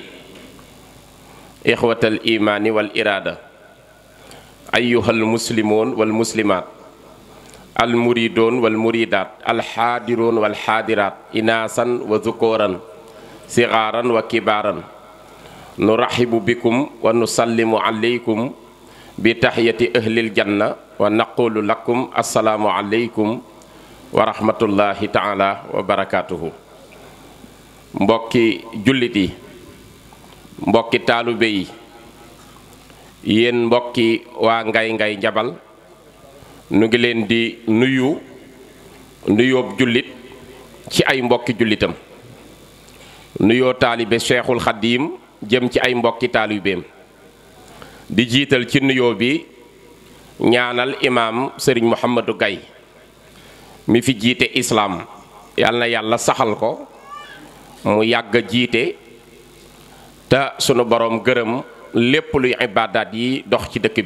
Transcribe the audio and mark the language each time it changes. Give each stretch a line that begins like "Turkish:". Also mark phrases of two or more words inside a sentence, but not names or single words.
Arabic: إخوة الإيمان والإرادة أيها المسلمون والمسلمات المريدون والمريدات الحاضرون والحاضرات إناثا وذكورا صغارا وكبارا نرحب بكم ونسلم عليكم بتحية أهل الجنة ونقول لكم السلام عليكم ورحمة الله تعالى وبركاته.
Wolof: mbokki jullit yi mbokki taalibe yi yéen mbokki waa Ngay Njabal nu ngi leen di nuyoob jullit ci ay mbokki jullitam nuyoo taalibe Cheikhul Khadim jëm ci ay mbokki taalibeem di jiital ci nuyoo bi ñaanal imaam Serigne Mouhamadou Gaye mi fi jiite islaam yal na yàlla saxal ko mu yàgg a jiite te sunu boroom gërëm lépp luy ibaadaat yi dox ci dëkk bi.